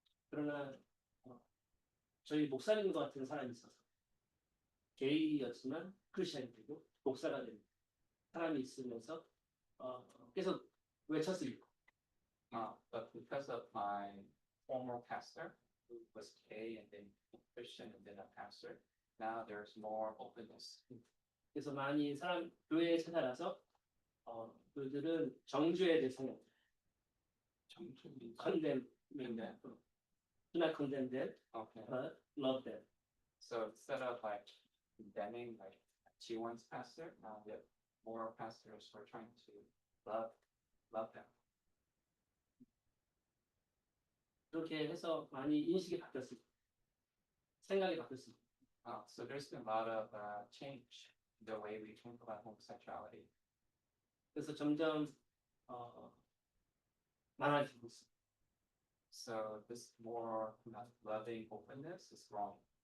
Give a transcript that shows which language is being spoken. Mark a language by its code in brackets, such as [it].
[ko] 그러나 저희 목사님과 같은 사람이 있어서 게이였지만 크리스천이 되고 목사가 된 사람이 있으면서 계속 외쳤습니다. [en] But because of my former pastor, who was gay and then Christian and then a pastor, now there's more openness. [ko] 그래서 많이 사람 교회에 찾아가서 그들은 정죄에 대해서 정준이. [en] condemn, Condemn. do not condemn them, Okay. but love them. So instead of like condemning like G1's pastor, now the more pastors are trying to love them. [ko] 그렇게 해서 많이 인식이 바뀌었습니다. 생각이 바뀌었습니다. [en] So there's been a lot of change in the way we think about homosexuality. [ko] 그래서 점점 많아지고 있습니다. [en] So this more loving openness is growing.